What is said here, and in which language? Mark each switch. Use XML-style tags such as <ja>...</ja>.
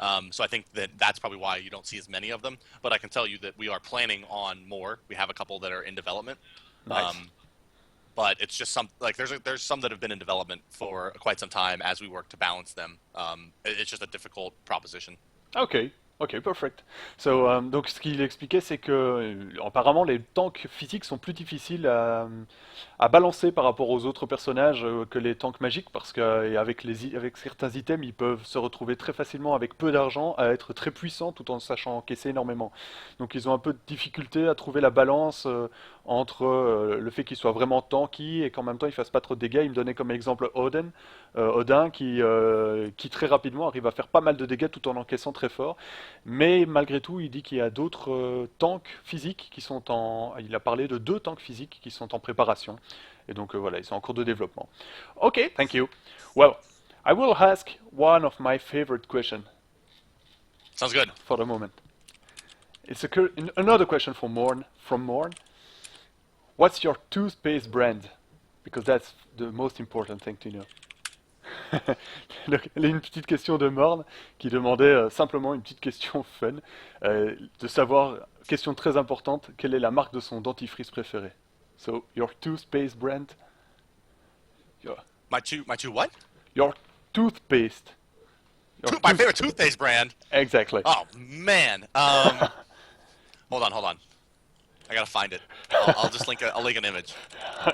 <en>So I think that's probably why you don't see as many of them. But I can tell you that we are planning on more. We have a couple that are in development. Nice. But it's just there's some that have been in development for quite some time as we work to balance them. It's just a difficult proposition. Okay, Ok, perfect.</en> <fr>Donc ce qu'il expliquait, c'est que apparemment les tanks physiques sont plus difficiles à balancer par rapport aux autres personnages que les tanks magiques, parce qu'avec avec certains items, ils peuvent se retrouver très facilement avec peu d'argent à être très puissants tout en sachant encaisser énormément. Donc ils ont un peu de difficulté à trouver la balance entre le fait qu'ils soient vraiment tanky et qu'en même temps ils fassent pas trop de dégâts. Il me donnait comme exemple Odin qui très rapidement arrive à faire pas mal de dégâts tout en encaissant très fort. Mais malgré tout, il dit qu'il y a d'autres tanks physiques qui sont en... Il a parlé de deux tanks physiques qui sont en préparation. Et donc voilà, ils sont en cours de développement.</fr> <en>Ok, thank you. Well, I will ask one of my favorite questions Sounds good. for the moment. It's another question from Morn. What's your toothpaste brand? Because that's the most important thing to know.</en> <fr>Donc, il y a une petite question de Morne qui demandait simplement une petite question fun, de savoir, question très importante, quelle est la marque de son dentifrice préféré.</fr> <en>So, your toothpaste brand, your, My two what? your toothpaste. Your My favorite toothpaste brand. Exactly. Oh man. Hold on. I gotta find it. I'll just link. I'll link an image. I</en>